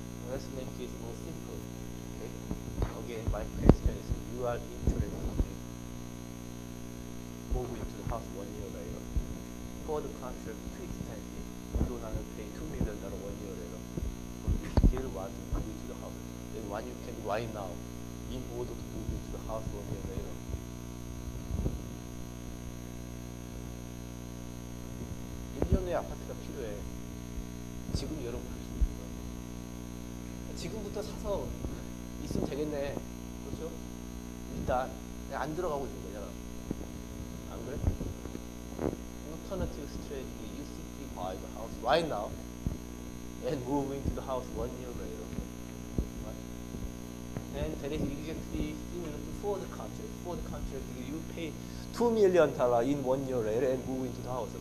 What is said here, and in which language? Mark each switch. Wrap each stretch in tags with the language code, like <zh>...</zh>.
<en>Let's make it more simple. Okay. Again, my question is, you are interested in moving to the house 1 year later. For the contract too expensive, you don't want to pay $2 million 1 year later. But you still want to move into the house. Then what you can do right now in order to move into the house 1 year later?</en> <ko>1년 후에 아파트가 필요해. 지금 여러분 그럴 수 있어요. 지금부터 사서 있으면 되겠네. 그렇죠? 일단 내가 안 들어가고 있는 거잖아. 안 그래?</ko> <en>Alternative strategy, you simply buy the house right now and move into the house 1 year later. Right? And that is exactly similar to for the contract. For the contract, you pay $2 million in 1 year later and move into the house.</en>